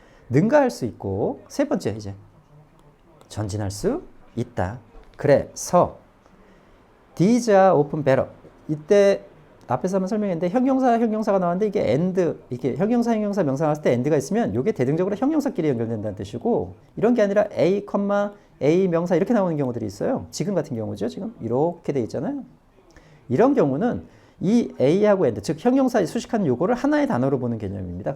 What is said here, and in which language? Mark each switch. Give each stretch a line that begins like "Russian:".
Korean: 능가할 수 있고. 세 번째 이제 전진할 수 있다. 그래서
English: these are often better.
Korean: 이때 앞에서 한번 설명했는데 형용사가 나왔는데 이게 and, 이게 형용사 명사 나왔을 때 and가 있으면 이게 대등적으로 형용사끼리 연결된다는 뜻이고, 이런 게 아니라 A, 명사 이렇게 나오는 경우들이 있어요. 지금 같은 경우죠. 지금 이렇게 돼 있잖아요. 이런 경우는 이 A하고 and, 즉 형용사의 수식하는 요거를 하나의 단어로 보는 개념입니다.